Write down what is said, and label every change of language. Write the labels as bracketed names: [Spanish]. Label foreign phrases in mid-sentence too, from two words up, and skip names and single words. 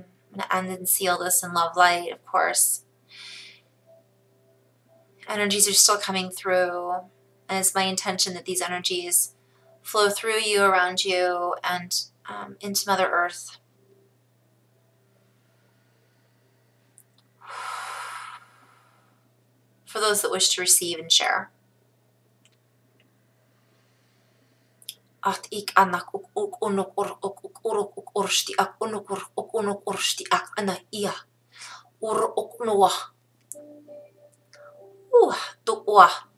[English] I'm going to end and seal this in love light, of course. Energies are still coming through, and it's my intention that these energies flow through you, around you, and into Mother Earth. For those that wish to receive and share. Ik anak ook onok orok ook orsti ak onok orsti ak ana ia ook noa doa.